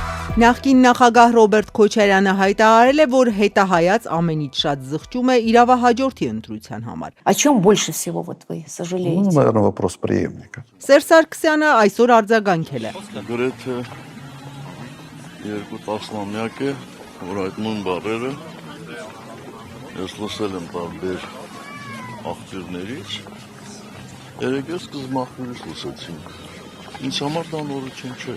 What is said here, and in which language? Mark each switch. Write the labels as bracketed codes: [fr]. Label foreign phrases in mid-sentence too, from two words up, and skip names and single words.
[hy] Նախկին նախագահ Ռոբերտ Քոչարյանը հայտարարել է, որ հետահայաց ամենից շատ զղջում է իրավահաջորդի ընտրության համար։ [ru] О чем больше всего вот вы сожалеете? Ну, наверное, вопрос преемника. [hy] Սերժ Սարգսյանը այսօր արձագանքել է։ Գրեթե 2 տասնամյակ է, որ այդ նույն բառերը ես լսել եմ տարբեր աղբյուրներից, երեքս սկզբնախորից լսեցինք։ Ինձ համար դա նորություն չէ։